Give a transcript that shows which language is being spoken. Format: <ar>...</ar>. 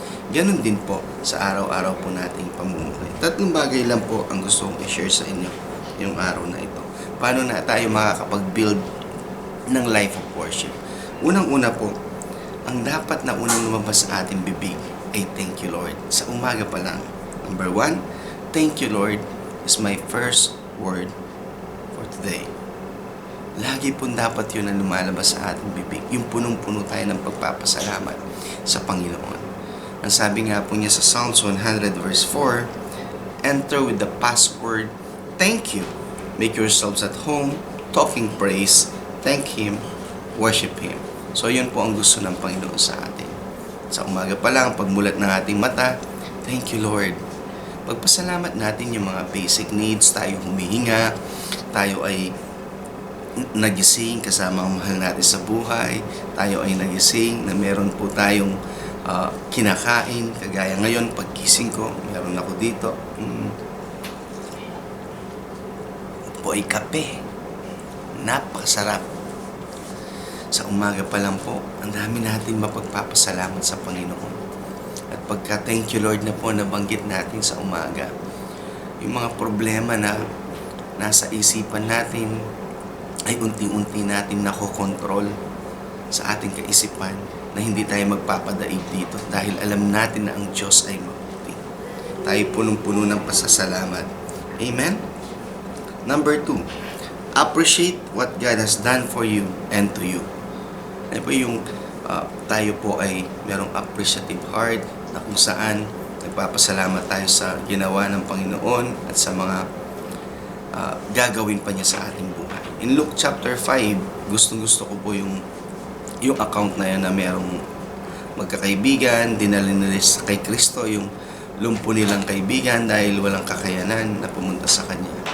<tl>Ganon din po sa araw-araw po nating pamumuhay. Tatlong bagay lang po ang gusto kong i-share sa inyo yung araw na ito. Paano na tayo makakapag-build ng</tl> <en>life of worship.</en> <tl>Unang-una po, ang dapat na unang lumabas sa ating bibig ay</tl> <en>thank you Lord.</en> <tl>Sa umaga pa lang.</tl> <en>Number 1, thank you Lord is my first word for today.</en> <tl>Lagi po dapat yun ang lumalabas sa ating bibig. Yung punong-puno tayo ng pagpapasalamat sa Panginoon. Ang sabi nga po niya sa Psalms 100 verse 4,</tl> <en>enter with the password, thank you. Make yourselves at home, talking praise, thank Him, worship Him.</en> <tl>So yun po ang gusto ng Panginoon sa atin. Sa umaga pa lang, pagmulat ng ating mata,</tl> <en>thank you Lord.</en> <tl>Pagpasalamat natin yung mga</tl> <en>basic needs,</en> <tl>tayo humihinga, tayo ay nagising kasama ang mahal natin sa buhay, tayo ay nagising na meron po tayong kinakain, kagaya ngayon, pagkising ko, meron ako dito, po ay kape. Napakasarap. Sa umaga pa lang po, ang dami natin mapagpapasalamat sa Panginoon. At pagka</tl> <en>thank you Lord</en> <tl>na po nabanggit natin sa umaga, yung mga problema na nasa isipan natin ay unti-unti natin nakokontrol sa ating kaisipan na hindi tayo magpapadaig dito dahil alam natin na ang Diyos ay mabuti. Tayo punong-puno ng pasasalamat. Amen?</tl> <en>Number 2, appreciate what God has done for you and to you.</en> <tl>Ano po yung tayo po ay merong</tl> <en>appreciative heart</en> <tl>na kung saan nagpapasalamat tayo sa ginawa ng Panginoon at sa mga gagawin pa niya sa ating buhay.</tl> <en>In Luke chapter 5,</en> <tl>gustong-gusto ko po yung account na yan na merong magkakaibigan, dinala nila kay Kristo yung lumpo nilang kaibigan dahil walang kakayanan na pumunta sa Kanya.</tl>